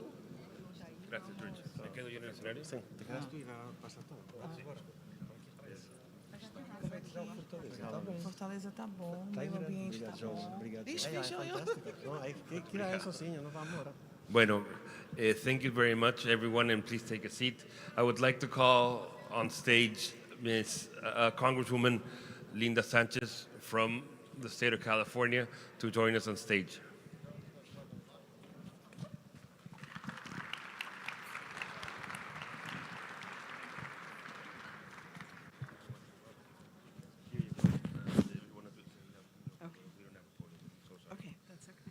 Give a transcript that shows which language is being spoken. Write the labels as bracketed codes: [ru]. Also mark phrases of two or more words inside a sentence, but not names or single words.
[es] Gracias, George. ¿Me quedo yo en el escenario? Sí, te quedas tú y pasa todo. [pt] Fortaleza tá bom, meio ambiente tá bom. Ixi, fechou eu. [es] Tira eso, sí, nos vamos ahora. Bueno, [en] thank you very much, everyone, and please take a seat. I would like to call on stage Ms. Congresswoman Linda Sanchez from the state of California to join us on stage. Okay, that's okay.